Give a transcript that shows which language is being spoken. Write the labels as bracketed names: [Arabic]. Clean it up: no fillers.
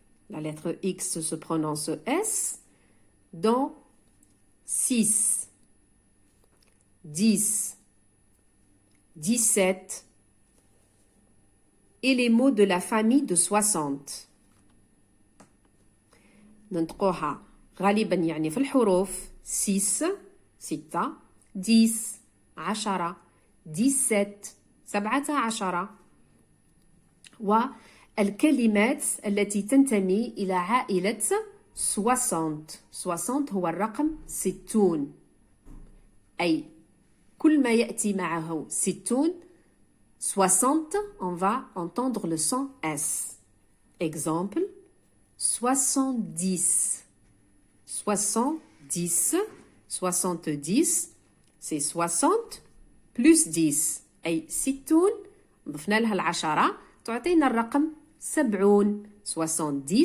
[French] La lettre X se prononce S dans 6, 10, 17 et les mots de la famille de 60. [Arabic] ننطقوها غالبا يعني في الحروف 6 6 10 10 17 17 والكلمات التي تنتمي إلى عائلة 60. 60 هو الرقم 60. أي كل ما يأتي معه [French] 60 60 on va entendre le son S. Exemple, 70. 70 70 c'est 60 plus 10 [Arabic] أي 60 ضفنا لها العشرة تعطينا الرقم 70. 70